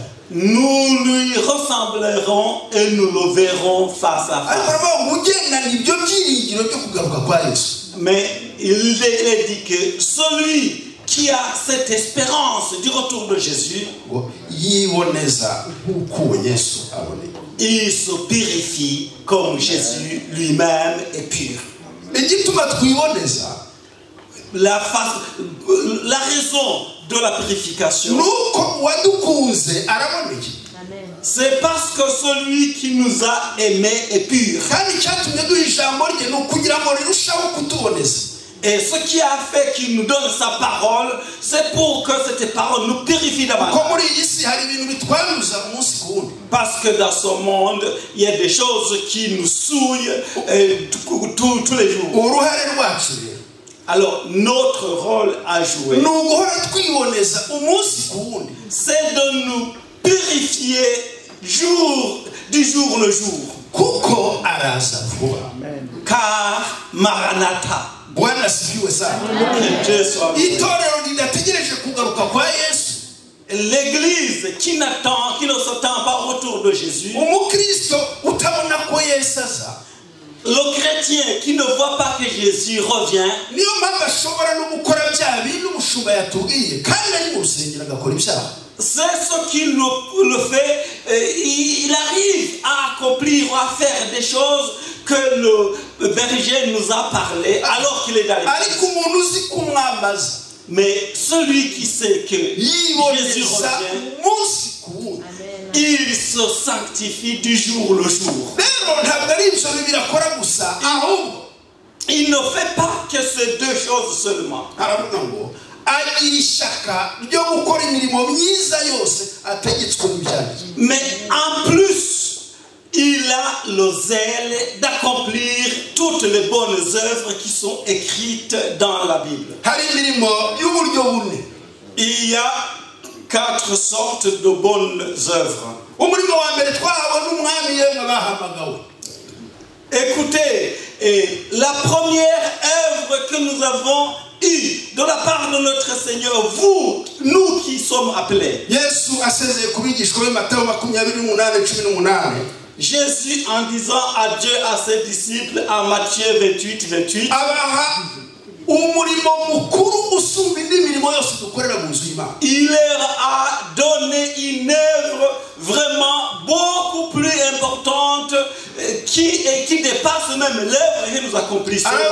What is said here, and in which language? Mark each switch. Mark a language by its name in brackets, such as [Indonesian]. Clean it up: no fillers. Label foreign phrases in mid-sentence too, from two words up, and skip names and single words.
[French] nous lui ressemblerons et nous le verrons face à [Kinyarwanda] Ariko [French] face. [Kinyarwanda] aravuga ngo ugendana ibyo byiringiro byo kugaruka kwa Yesu. [French] Mais il est dit que celui qui a cette espérance du retour de Jésus, [Kinyarwanda] ngo yiboneza nk'uko Yesu aboneye. [French] il se purifie comme Jésus lui-même est pur. [Kinyarwanda] Igituma twiboneza [French] La raison de la purification, [Kinyarwanda] nuko wadukunze araboneye. [French] c'est parce que celui qui nous a aimés est pur. [Kinyarwanda] Kandi icyatumye duha ijambo rye ni ukugira ngo rirushaho kutuboneza. [French] Et ce qui a fait qu'il nous donne sa parole, c'est pour que cette parole nous purifie [Kinyarwanda] Ko [French] davantage. [Kinyarwanda] muri iyi si hari ibintu bitwanduza umunsi ku wundi. [French] Parce que dans ce monde, il y a des choses qui nous souillent tous les jours. [Kinyarwanda] Uruhare rwacu rero [French] Alors, notre rôle à jouer, [Kinyarwanda] ni uguhora twiboneza umunsi ku wundi. [French] c'est de nous purifier du jour le jour. [Kinyarwanda] Kuko araza vuba. [French] Car Maranatha, [Swahili] Bwana asifiwe sana. [French] que Dieu soit béni. [Kinyarwanda] Itorero ridategereje kugaruka kwa Yesu. [French] L'église qui ne s'attend pas au retour de Jésus, [Kinyarwanda] Umukristo utabona ko Yesu aza, [French] le chrétien qui ne voit pas que Jésus revient, [Kinyarwanda] niyo mpamvu ashobora no gukora bya bintu umushumba yatubwiye kandi ari mu rusengero agakora ibyaha. [French] c'est ce qui le fait. Il arrive à accomplir ou à faire des choses que le berger nous a parlé alors qu'il est dans l'église. [Kinyarwanda] Ariko umuntu uzi kumwambaza [French] Mais celui qui sait que Jésus [Kinyarwanda] yiboneza [French] revient, [Kinyarwanda] umunsi ku wundi. [French] il se sanctifie du jour le jour. [Kinyarwanda] Rero ntabwo ari ibyo birakora gusa, ahubwo [French] Il ne fait pas que ces 2 choses seulement. [Kinyarwanda] aravuga ngo agira ishyaka ryo gukora imirimo myiza yose ategetswe n'ibyaha. [French] Mais en plus, il a le zèle d'accomplir toutes les bonnes œuvres qui sont écrites dans la Bible. [Kinyarwanda] Hari imirimo y'uburyo bune. [French] Il y a 4 sortes de bonnes œuvres. [Kinyarwanda] Umurimo wa mbere twahawe n'umwami yemwe bahamagawe. [French] Écoutez, la première œuvre que nous avons eue de la part de notre Seigneur, vous, nous qui sommes appelés. [Kinyarwanda] Yesu asezeye kubigishwa be Matayo 28:18. [French] Jésus, en disant adieu à ses disciples en Matthieu 28:28, il leur a donné une œuvre vraiment beaucoup plus importante qui dépasse même l'œuvre que nous accomplissons.